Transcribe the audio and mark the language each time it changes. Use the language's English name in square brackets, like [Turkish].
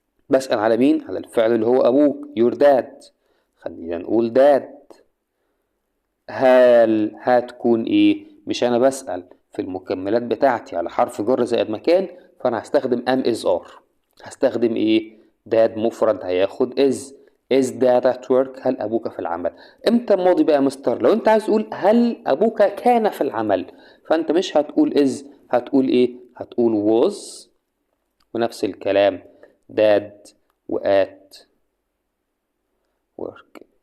[Arabic] بسأل على مين؟ على الفعل اللي هو أبوك [English] your dad. [Arabic] خلينا نقول dad. هل هتكون إيه؟ مش أنا بسأل في المكملات بتاعتي على حرف جر زائد مكان، فأنا هستخدم am is are. هستخدم إيه؟ [English] dad [Arabic] مفرد هياخد [English] is dad at work. [Arabic] هل أبوك في العمل؟ إمتى الماضي بقى يا مستر؟ لو أنت عايز تقول هل أبوك كان في العمل، فأنت مش هتقول is، هتقول إيه؟ هتقول was. ونفس الكلام dad وat work.